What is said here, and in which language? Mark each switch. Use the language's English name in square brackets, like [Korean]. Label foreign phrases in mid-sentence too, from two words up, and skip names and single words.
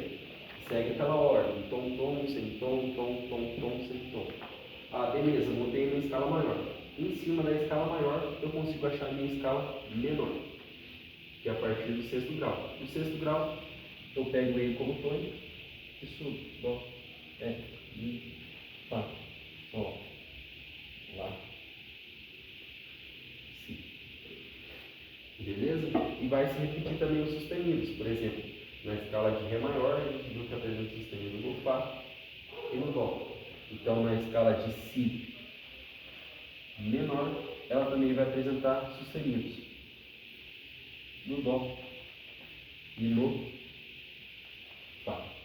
[Portuguese] Segue aquela ordem, tom, tom, semitom, tom, tom, tom, semitom. Ah, beleza, montei a minha escala maior. Em cima da escala maior, eu consigo achar a minha escala menor, que é a partir do sexto grau. No sexto grau, eu pego ele como tônica e subo. Dó, ré, mi, fá, sol, lá, si. Beleza? E vai se repetir também os sustenidos. Por exemplo, na escala de Ré maior, a gente viu que apresenta sustenido no Fá e no Dó. Então, na escala de Si menor, ela também vai apresentar sustenidos no Dó e no Fá.